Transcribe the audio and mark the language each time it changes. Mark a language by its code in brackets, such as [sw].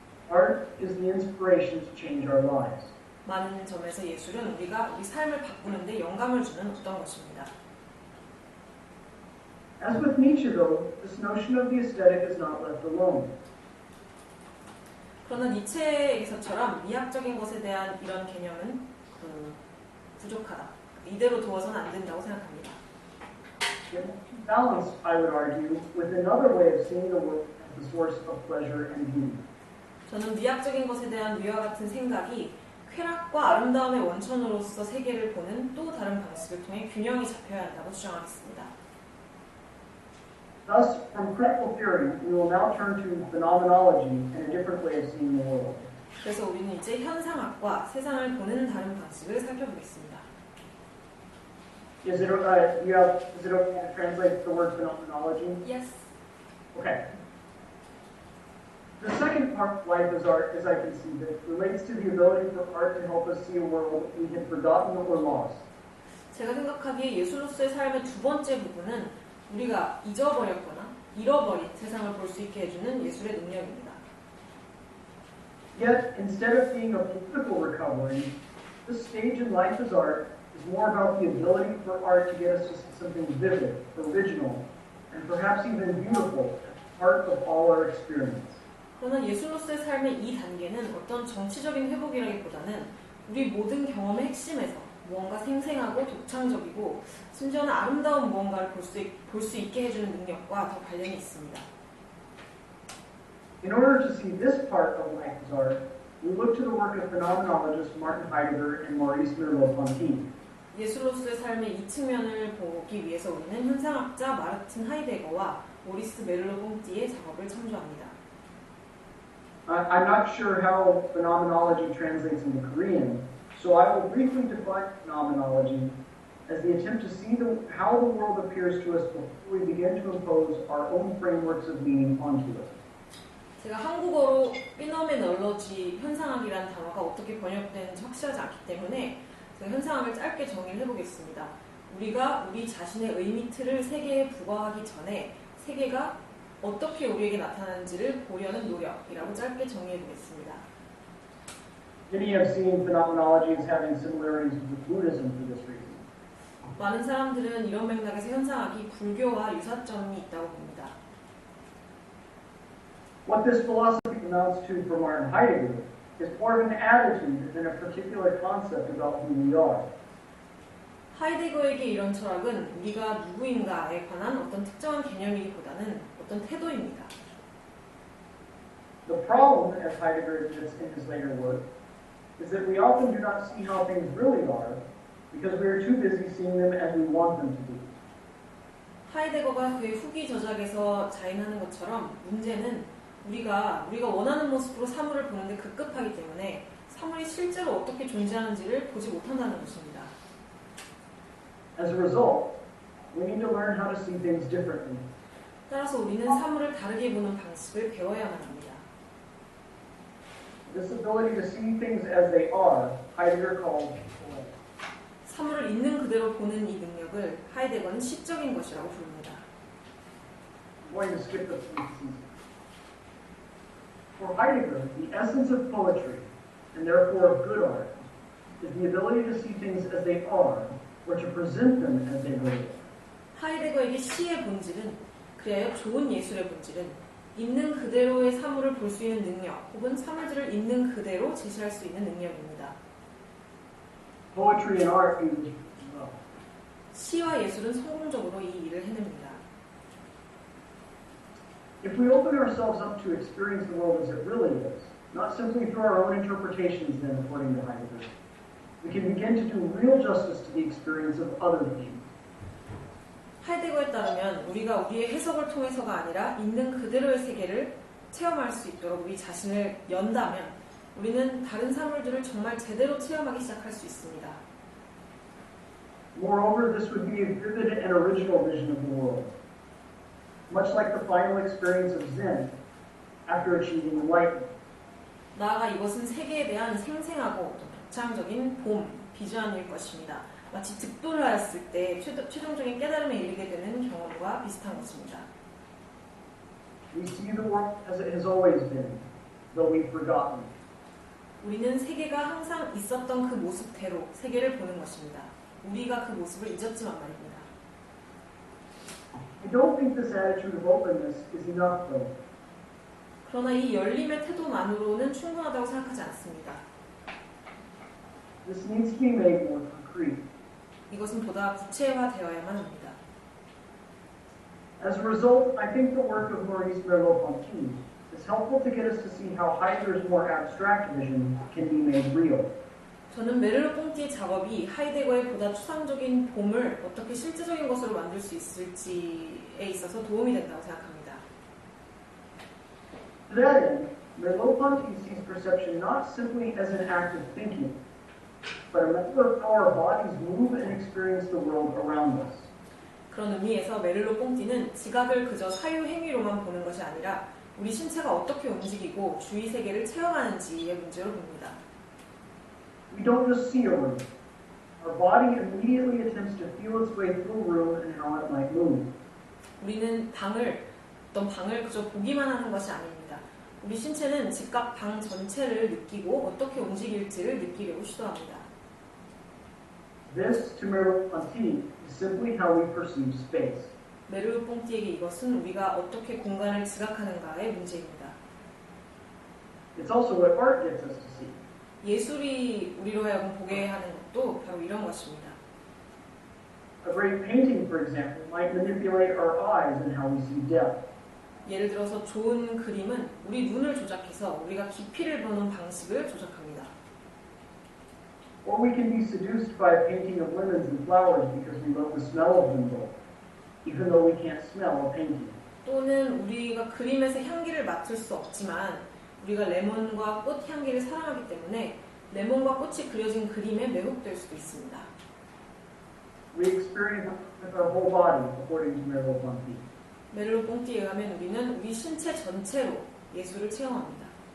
[en] Art is the inspiration to change our lives. [ko] 많은 점에서 예술은 우리가 우리 삶을 바꾸는 데 영감을 주는 어떤 것입니다. [en] As with Nietzsche, though, this notion of the aesthetic is not left alone. [ko] 그러나 니체에서처럼 미학적인 것에 대한 이런 개념은 부족하다. 이대로 두어서는 안 된다고 생각합니다. [en] It must be balanced, I would argue, with another way of seeing the world as the source of pleasure and beauty. [ko] 저는 미학적인 것에 대한 위와 같은 생각이 쾌락과 아름다움의 원천으로서 세계를 보는 또 다른 방식을 통해 균형이 잡혀야 한다고 주장하겠습니다. [en] Thus, from critical theory, we will now turn to phenomenology and a different way of seeing the world. [ko] 그래서 우리는 이제 현상학과 세상을 보는 다른 방식을 살펴보겠습니다. [en] Is it okay to translate the word phenomenology? Yes. Okay. The second part of life as art, as I conceive it, relates to the ability for art to help us see a world we had forgotten or lost. [ko] 제가 생각하기에 예술로서의 삶의 두 번째 부분은 우리가 잊어버렸거나 잃어버린 세상을 볼 수 있게 해주는 예술의 능력입니다. [en] Yet, instead of being a political recovery, this stage in life as art is more about the ability for art to get us to see something vivid, original, and perhaps even beautiful at the heart of all our experience. [ko] 그러나 예술로서의 삶의 이 단계는 어떤 정치적인 회복이라기보다는 우리 모든 경험의 핵심에서 무언가 생생하고 독창적이고 심지어는 아름다운 무언가를 볼 수 있게 해주는 능력과 더 관련이 있습니다. [en] In order to see this part of life as art, we look to the work of phenomenologists Martin Heidegger and Maurice Merleau-Ponty. [ko] 예술로서의 삶의 이 측면을 보기 위해서 우리는 현상학자 마르틴 하이데거와 모리스 멜로-뽕띠의 작업을 참조합니다. [en] I'm not sure how phenomenology translates into Korean, so I will briefly define phenomenology as the attempt to see how the world appears to us before we begin to impose our own frameworks of meaning onto it. [ko] 제가 한국어로 피노메놀로지 현상학이라는 단어가 어떻게 번역되는지 확실하지 않기 때문에 제가 현상학을 짧게 정의를 해보겠습니다. 우리가 우리 자신의 의미 틀을 세계에 부과하기 전에 세계가 어떻게 우리에게 나타나는지를 보려는 노력이라고 짧게 정의해보겠습니다. [en] Many have seen phenomenology as having similarities with Buddhism for this reason. [ko] 많은 사람들은 이런 맥락에서 현상학이 불교와 유사점이 있다고 봅니다. [en] What this philosophy amounts to for Martin Heidegger is more of an attitude than a particular concept about who we are. [ko] 하이데거에게 이런 철학은 우리가 누구인가에 관한 어떤 특정한 개념이기보다는 어떤 태도입니다. [en] The problem, as Heidegger admits in his later work, is that we often do not see how things really are because we are too busy seeing them as we want them to be. [ko] 하이데거가 그의 후기 저작에서 자인하는 것처럼 문제는 우리가 원하는 모습으로 사물을 보는데 급급하기 때문에 사물이 실제로 어떻게 존재하는지를 보지 못한다는 것입니다. [en] As a result, we need to learn how to see things differently. [ko] 따라서 우리는 사물을 다르게 보는 방식을 배워야만 합니다. [en] This ability to see things as they are, Heidegger called poetic. [ko] 사물을 있는 그대로 보는 이 능력을 하이데거는 시적인 것이라고 부릅니다. [en] I'm going to skip the parentheses. For Heidegger, the essence of poetry, and therefore of good art, is the ability to see things as they are, or to present them as they really are. [ko] 하이데거에게 시의 본질은 그리하여 좋은 예술의 본질은 있는 그대로의 사물을 볼 수 있는 능력 혹은 사물들을 있는 그대로 제시할 수 있는 능력입니다. [en] Poetry and art do this well. [ko] 시와 예술은 성공적으로 이 일을 해냅니다. [en] If we open ourselves up to experience the world as it really is, not simply through our own interpretations then, according to Heidegger, we can begin to do real justice to the experience of other beings. [ko] 하이데거에 따르면 우리가 우리의 해석을 통해서가 아니라 있는 그대로의 세계를 체험할 수 있도록 우리 자신을 연다면 우리는 다른 사물들을 정말 제대로 체험하기 시작할 수 있습니다. [en] Moreover, this would be a vivid and original vision of the world, much like the final experience of Zen after achieving enlightenment. [ko] 나아가 이것은 세계에 대한 생생하고 독창적인 봄, 비주얼일 것입니다. 마치 득도를 하였을 때 최종적인 깨달음에 이르게 되는 경험과 비슷한 것입니다. [en] We see the world as it has always been, though we've forgotten. [ko] 우리는 세계가 항상 있었던 그 모습대로 세계를 보는 것입니다. 우리가 그 모습을 잊었지만 말입니다. [en] I don't think this attitude of openness is enough, though. [ko] 그러나 이 열림의 태도만으로는 충분하다고 생각하지 않습니다. [en] This needs to be made more concrete. [ko] 이것은 보다 구체화되어야만 합니다. [en] As a result, I think the work of Maurice Merleau-Ponty is helpful to get us to see how Heidegger's more abstract vision can be made real. [ko] 저는 메를로-뽕띠의 작업이 하이데거의 보다 추상적인 봄을 어떻게 실제적인 것으로 만들 수 있을지에 있어서 도움이 된다고 생각합니다. [en] To that end, Merleau-Ponty sees perception not simply as an act of thinking, but a method of how our bodies move and experience the world around us. [ko] 그런 의미에서 메를로-뽕띠는 지각을 그저 사유 행위로만 보는 것이 아니라 우리 신체가 어떻게 움직이고 주위 세계를 체험하는지의 문제로 봅니다. [en] We don't just see a room. our body immediately attempts to feel its way through a room and how it might move. [ko] 우리는 어떤 방을 그저 보기만 하는 것이 아닙니다. 우리 신체는 즉각 방 전체를 느끼고 어떻게 움직일지를 느끼려고 시도합니다. [en] This, to Merleau-Ponty, is simply how we perceive space. [ko] 메르르-퐁티에게 이것은 우리가 어떻게 공간을 지각하는가의 문제입니다. [en] It's also what art gets us to see. [ko] 예술이 우리로 하여금 보게 하는 것도 바로 이런 것입니다. [en] A great painting, for example, might manipulate our eyes in how we see depth. [ko] 예를 들어서 좋은 그림은 우리 눈을 조작해서 우리가 깊이를 보는 방식을 조작합니다. [en] Or we can be seduced by a painting of lemons and flowers because we love the smell of them both, even though we can't smell a painting. [ko] 또는 우리가 그림에서 향기를 맡을 수 없지만 우리가 레몬과 꽃 향기를 사랑하기 때문에 레몬과 꽃이 그려진 그림에 매혹될 수도 있습니다. [en] We experience it with our whole body, according to Merleau-Ponty. [ko] 메르르-퐁티에 의하면 우리는 우리 신체 전체로 예술을 체험합니다.